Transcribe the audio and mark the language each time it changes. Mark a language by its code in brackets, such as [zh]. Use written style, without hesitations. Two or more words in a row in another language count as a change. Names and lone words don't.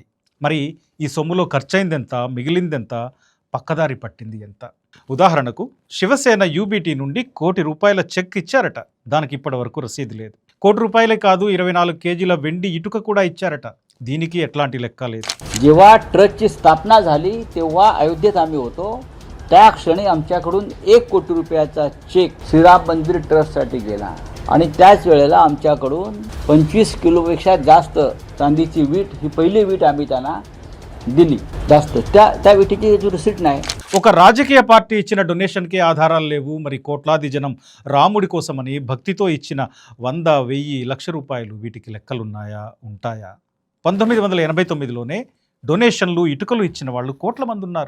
[te] మరి ఈ సొమ్ములో ఖర్చయిందెంత, మిగిలిందెంత, పక్కదారి పట్టింది ఎంత? ఉదాహరణకు శివసేన యూబీటీ నుండి ₹1 కోటి చెక్ ఇచ్చారట. దానికి ఇప్పటి వరకు రసీదు లేదు. ₹1 కోటి కాదు, 24 కేజీల వెండి ఇటుక కూడా ఇచ్చారట. దీనికి ఎట్లాంటి లెక్క లేదు. [mr] जेव्हा ट्रस्टची स्थापना झाली तेव्हा अयोध्येत आम्ही होतो. त्या क्षणी आमच्याकडून ₹1 कोटी चेक श्रीराम मंदिर ट्रस्टसाठी गेला. आणि त्याच वेळेला आमच्याकडून 25 किलोपेक्षा जास्त चांदीची वीट, ही पहिली वीट आम्ही त्यांना दिली. जास्त त्या [te] వీటికి రిసిట్ [mr] नाही. [te] ఒక రాజకీయ పార్టీ ఇచ్చిన డొనేషన్కే ఆధారాలు లేవు. మరి కోట్లాది జనం రాముడి కోసమని భక్తితో ఇచ్చిన 100, 1000, లక్ష రూపాయలు వీటికి లెక్కలున్నాయా, ఉంటాయా? 1989లోనే డొనేషన్లు, ఇటుకలు ఇచ్చిన వాళ్ళు కోట్ల మంది ఉన్నారు.